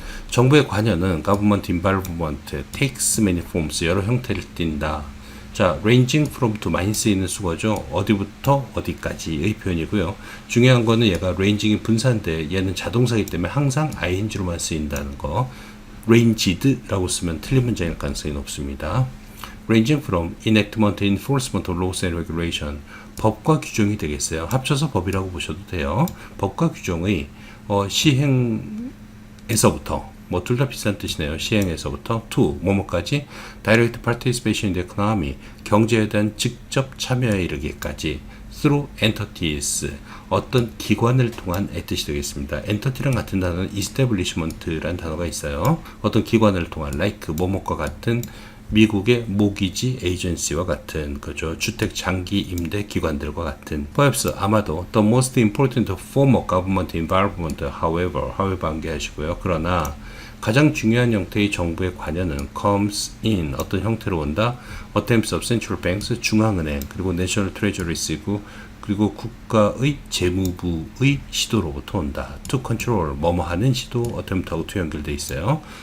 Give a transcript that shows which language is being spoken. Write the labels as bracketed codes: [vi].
[ko] 정부의 관여는 [en] government involvement takes many forms [ko] 여러 형태를 띈다. 자, [en] ranging from to [ko] 많이 쓰이는 수거죠. 어디부터 어디까지의 표현이고요. 중요한 거는 얘가 ranging이 분사인데 얘는 자동사이기 때문에 항상 ing로만 쓰인다는 거. ranged라고 쓰면 틀린 문장일 가능성이 높습니다. [en] ranging from enactment, enforcement of laws and regulation [ko] 법과 규정이 되겠어요. 합쳐서 법이라고 보셔도 돼요. 법과 규정의 시행에서부터 뭐 둘 다 비슷한 뜻이네요. 시행에서부터 to 뭐뭐까지 [en] direct participation in the economy [ko] 경제에 대한 직접 참여에 이르기까지 [en] through entities [ko] 어떤 기관을 통한의 뜻이 되겠습니다. entity랑 같은 단어는 establishment라는 단어가 있어요. 어떤 기관을 통한 like 뭐뭐과 같은 미국의 모기지 에이전시와 같은 그죠. 주택 장기 임대 기관들과 같은 [en] perhaps 아마도 the most important form of government involvement however [ko] 암기하시고요. 그러나 가장 중요한 형태의 정부의 관여는 [en] comes in [ko] 어떤 형태로 온다. [en] attempts of central banks [ko] 중앙은행 그리고 [en] national treasury [ko] 이고 그리고 국가의 재무부의 시도로부터 온다. to control 뭐뭐 하는 시도 attempt하고 to 연결돼 있어요.